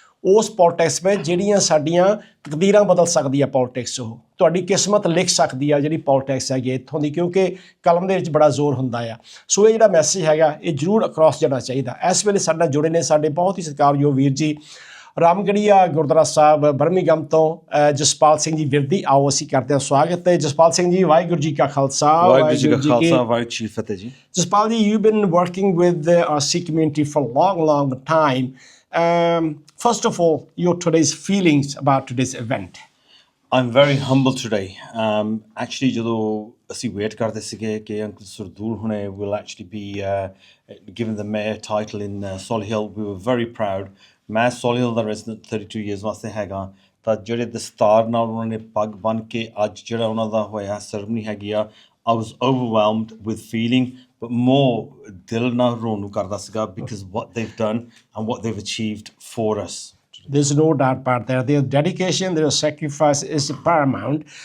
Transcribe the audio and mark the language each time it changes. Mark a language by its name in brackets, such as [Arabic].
[Punjabi] ਉਸ ਪੋਲਿਟਿਕਸ ਵਿੱਚ ਜਿਹੜੀਆਂ ਸਾਡੀਆਂ ਤਕਦੀਰਾਂ ਬਦਲ ਸਕਦੀ ਆ ਪੋਲਿਟਿਕਸ, ਉਹ ਤੁਹਾਡੀ ਕਿਸਮਤ ਲਿਖ ਸਕਦੀ ਆ ਜਿਹੜੀ ਪੋਲਿਟਿਕਸ ਹੈਗੀ ਇੱਥੋਂ ਦੀ, ਕਿਉਂਕਿ ਕਲਮ ਦੇ ਵਿੱਚ ਬੜਾ ਜ਼ੋਰ ਹੁੰਦਾ ਆ। ਸੋ ਇਹ ਜਿਹੜਾ ਮੈਸੇਜ ਹੈਗਾ ਇਹ ਜ਼ਰੂਰ ਅਕਰੋਸ ਜਾਣਾ ਚਾਹੀਦਾ। ਇਸ ਵੇਲੇ ਸਾਡੇ ਨਾਲ ਜੁੜੇ ਨੇ ਸਾਡੇ ਬਹੁਤ ਹੀ ਸਤਿਕਾਰਯੋਗ ਵੀਰ ਜੀ ਰਾਮਗੜੀਆ ਗੁਰਦੁਆਰਾ ਸਾਹਿਬ ਬਰਮਿੰਘਮ ਤੋਂ ਜਸਪਾਲ ਸਿੰਘ ਜੀ ਵਿਰਦੀ। ਆਓ ਅਸੀਂ ਕਰਦੇ ਹਾਂ ਸਵਾਗਤ ਹੈ ਜਸਪਾਲ ਸਿੰਘ ਜੀ। ਵਾਹਿਗੁਰੂ ਜੀ ਕਾ ਖਾਲਸਾ, ਵਾਹਿਗੁਰੂ ਜੀ ਕੀ ਖਾਲਸਾ, ਵਾਹਿਗੁਰੂ ਜੀ ਕੀ ਫਤਿਹ ਜੀ। [English] Jaspal ji, you've been working with our Sikh community for a long, long time. First of all, your today's feelings about today's event. I'm very humble today. Actually, [Punjabi] ਜਦੋਂ ਅਸੀਂ ਵੇਟ ਕਰਦੇ ਸੀਗੇ ਕਿ ਅੰਕਲ ਸਰਦੂਲ ਹੁਣੇ [English] will actually be given the mayor title in Solihull, we were very proud. [Punjabi] ਮੈਂ Solihull ਦਾ resident 32 years ਵਾਸਤੇ ਹੈਗਾ, ਤਾਂ ਜਿਹੜੇ ਦਸਤਾਰ ਨਾਲ ਉਹਨਾਂ ਨੇ ਪੱਗ ਬੰਨ੍ਹ ਕੇ ਅੱਜ ਜਿਹੜਾ ਉਹਨਾਂ ਦਾ ਹੋਇਆ ਸਰਮਨੀ ਹੈਗੀ ਆ, [English] I was overwhelmed with feeling, but more [Punjabi] ਦਿਲ ਨਾਲ ਰੋਣ ਨੂੰ ਕਰਦਾ ਸੀਗਾ, [English] because what they've done and what they've achieved for us. There's no doubt about that. Their dedication, their sacrifice is paramount.